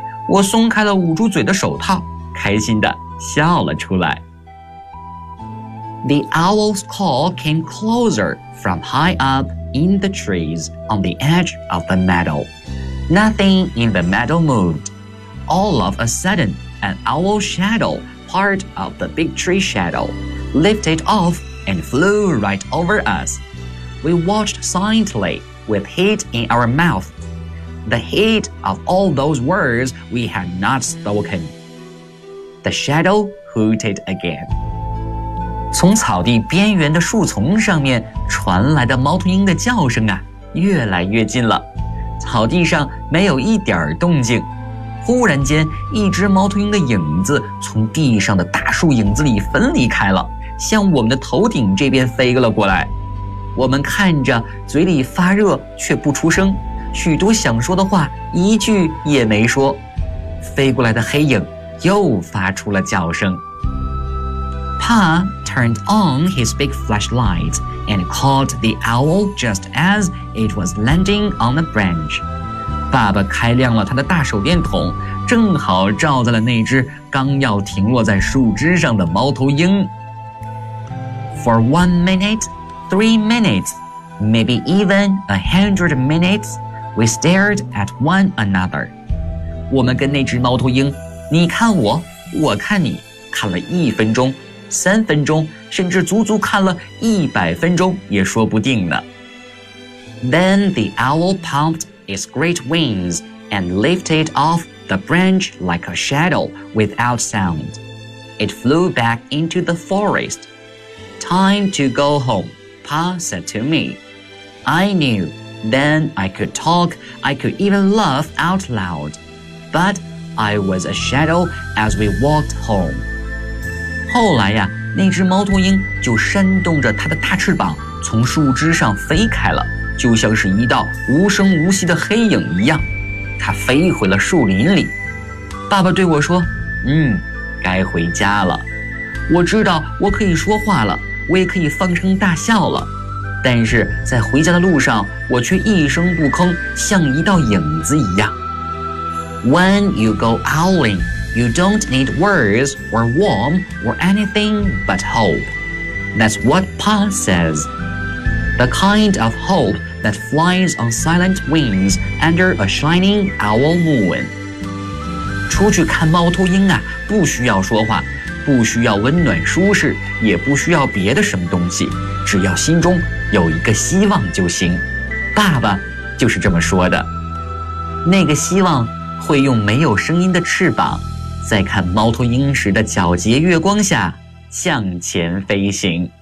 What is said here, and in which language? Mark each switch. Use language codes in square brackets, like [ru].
[zh] 我松开了捂住嘴的手套，开心地笑了出来。 [en] The owl's call came closer from high up in the trees on the edge of the meadow. Nothing in the meadow moved. All of a sudden, an owl's shadow, part of the big tree shadow,lifted off and flew right over us. We watched silently with heat in our mouth, the heat of all those words we had not spoken. The shadow hooted again. [zh] 从草地边缘的树丛上面传来的猫头鹰的叫声啊，越来越近了。草地上没有一点动静。忽然间，一只猫头鹰的影子从地上的大树影子里分离开了，向我们的头顶这边飞了过来。我们看着，嘴里发热却不出声，许多想说的话一句也没说。飞过来的黑影又发出了叫声。 [en] Pa turned on his big flashlight and called the owl just as it was landing on the branch. [zh] 爸爸开亮了他的大手电筒，正好照在了那只刚要停落在树枝上的猫头鹰。 [en] For 1 minute, 3 minutes, maybe even 100 minutes, we stared at one another. [zh] 我们跟那只猫头鹰，你看我，我看你，看了一分钟，三分钟，甚至足足看了100分钟也说不定呢。 [en] Then the owl pumped its great wings and lifted off the branch like a shadow without sound. It flew back into the forest. Time to go home, Pa said to me. I knew then I could talk, I could even laugh out loud. But I was a shadow as we walked home. [zh] 后来呀，那只猫头鹰就扇动着它的大翅膀从树枝上飞开了，就像是一道无声无息的黑影一样。它飞回了树林里。爸爸对我说，该回家了。我知道我可以说话了，我也可以放声大笑了，但是在回家的路上，我却一声不吭，像一道影子一样。 [en] When you go owling, you don't need words or warm or anything but hope. That's what Pa says. The kind of hope that flies on silent wings under a shining owl moon. [zh] 出去看猫头鹰啊，不需要说话。不需要温暖舒适，也不需要别的什么东西，只要心中有一个希望就行。爸爸就是这么说的。那个希望会用没有声音的翅膀，在看猫头鹰时的皎洁月光下向前飞行。